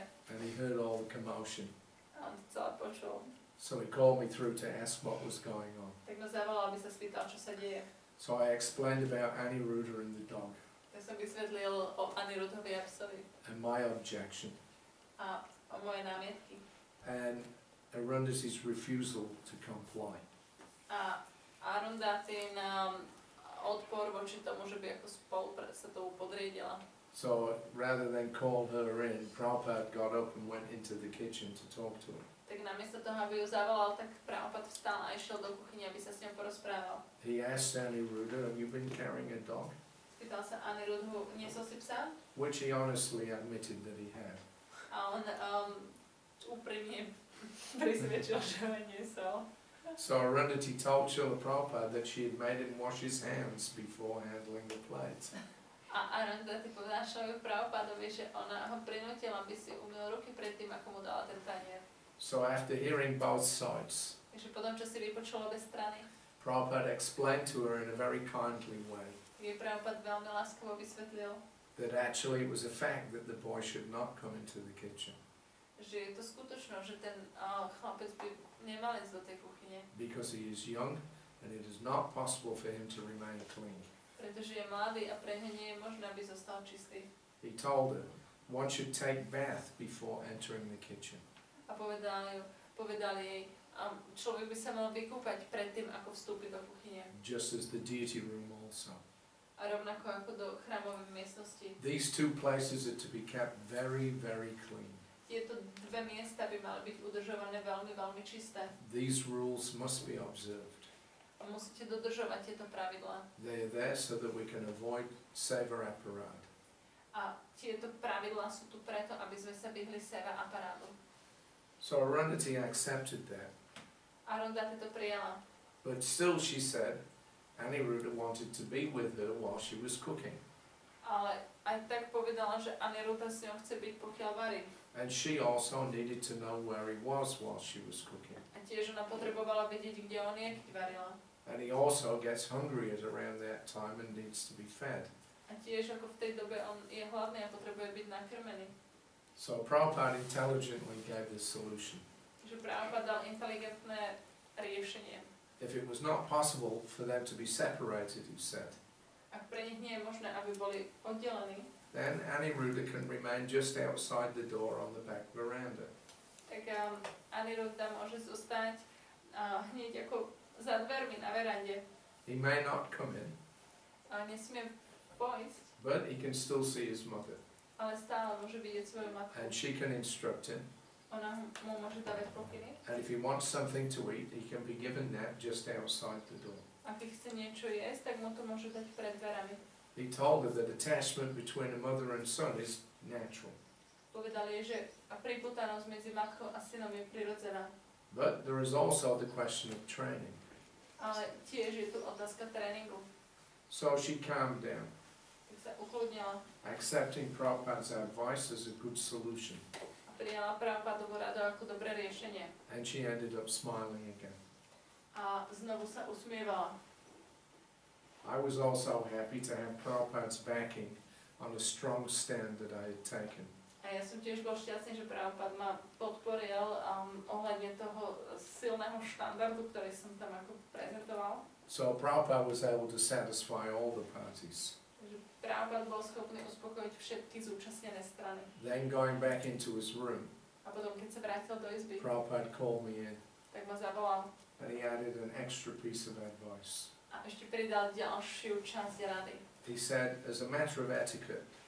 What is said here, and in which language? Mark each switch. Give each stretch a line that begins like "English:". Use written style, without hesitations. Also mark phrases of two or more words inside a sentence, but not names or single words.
English: And he heard all the commotion.
Slovak: A on to celé počul.
English: So he called me through to ask what was going on.
Slovak: Tak ma zavolal, aby sa spýtal, čo sa deje.
English: So I explained about Aniruddha and the dog.
Slovak: Tak som vysvetlil o Aniruddhovi a psovi.
English: And my objection.
Slovak: A o moje námietky.
English: And Arundhati's refusal to comply.
Slovak: A Arundhati nám odpor voči tomu, že by ako spolu sa tomu podriedila.
English: So rather than call her in, Prabhupada got up and went into the kitchen to talk to her.
Slovak: Tak namiesto toho, aby ju zavolal, tak Prabhupada vstal a išiel do kuchyne, aby sa s ňou porozprával.
English: He asked Aniruddha, have you been carrying a dog?
Slovak: Spýtal sa Aniruddhu, niesol si psa?
English: Which he honestly admitted that he had.
Slovak: A on úprimne prisvedčil, že ho niesol.
English: So Arundhati told Srila Prabhupada that she had made him wash his hands before handling the plate.
Slovak: A Arundhati povedala Šrilovi Prabhupadovi, že ona ho prinútila, aby si umyl ruky predtým, ako mu dala ten tanier.
English: So after hearing both sides,
Slovak: Takže potom, čo si vypočul obe strany,
English: Prabhupada explained to her in a very kindly way
Slovak: jej Prabhupada veľmi láskavo vysvetlil,
English: that actually it was a fact that the boy should not come into the kitchen.
Slovak: že je to skutočno, že ten chlapec by nemal ísť do tej kuchyne.
English: Because he is young and it is not possible for him to remain clean.
Slovak: Pretože je mladý a pre ňa nie je možné, aby zostal čistý.
English: He told her, one should take bath before entering the kitchen.
Slovak: A povedali jej, človek by sa mal vykúpať predtým, ako vstúpi do kuchyne.
English: Just as the deity room also.
Slovak: A rovnako ako do chrámovej miestnosti.
English: These two places are to be kept very, very clean.
Slovak: Tieto dve miesta by mali byť udržované veľmi, veľmi čisté.
English: These rules must be observed.
Slovak: A musíte dodržovať tieto pravidlá.
English: They are there so that we can avoid
Sanskrit: seva aparad.
Slovak: A tieto pravidlá sú tu preto, aby sme sa vyhli seva aparátu.
English: So Arundhati accepted that.
Slovak: Arundhati to prijala.
English: But still she said, Aniruddha wanted to be with her while she was cooking.
Slovak: Ale aj tak povedala, že Aniruddha s ňou chce byť, pokiaľ varí.
English: And she also needed to know where he was while she was cooking.
Slovak: A tiež ona potrebovala vedieť, kde on je, keď varila.
English: And he also gets hungry at around that time and needs to be fed.
Slovak: A tiež ako v tej dobe on je hladný a potrebuje byť nakrmený.
English: So Prabhupada intelligently gave the solution.
Slovak: Že Prabhupada dal inteligentné riešenie.
English: If it was not possible for them to be separated, he said,
Slovak: Ak pre nich nie je možné, aby boli oddelení,
English: then Aniruddha can remain just outside the door on the back veranda.
Slovak: tak Aniruddha môže zostať hneď ako za dvermi na verande.
English: He may not come in,
Slovak: Ale nesmie poísť,
English: but he can still see his mother.
Slovak: ale stále môže vidieť svoju matku.
English: And she can instruct him.
Slovak: Ona mu môže dávať pokyny.
English: And if he wants something to eat, he can be given that just outside the door.
Slovak: Ak chce niečo jesť, tak mu to môže dať pred dverami.
English: He told her that attachment between a mother and son is natural.
Slovak: Povedal jej, že pripútanosť medzi matkou a synom je prirodzená.
English: But there is also the question of training.
Slovak: Ale tiež je tu otázka tréningu.
English: So she calmed down.
Slovak: Tak sa ukludnila
English: Accepting Prabhupada's advice as a good solution.
Slovak: a prijala Prabhupadovu radu ako dobré riešenie.
English: And she ended up smiling again.
Slovak: A znovu sa usmievala.
English: I was also happy to have Prabhupada's backing on a strong stand that I had taken.
Slovak: A ja som tiež bol šťastný, že Prabhupada ma podporil ohľadne toho silného štandardu, ktorý som tam ako prezentoval.
English: So Prabhupada was able to satisfy all the parties.
Slovak: Takže Prabhupada bol schopný uspokojiť všetky zúčastnené strany.
English: Then going back into his room,
Slovak: A potom, keď sa vrátil do izby,
English: Prabhupada called me in
Slovak: tak ma zavolal
English: and he added an extra piece of advice.
Slovak: a ešte pridal ďalšiu časť rady.
English: He said, as a matter of etiquette,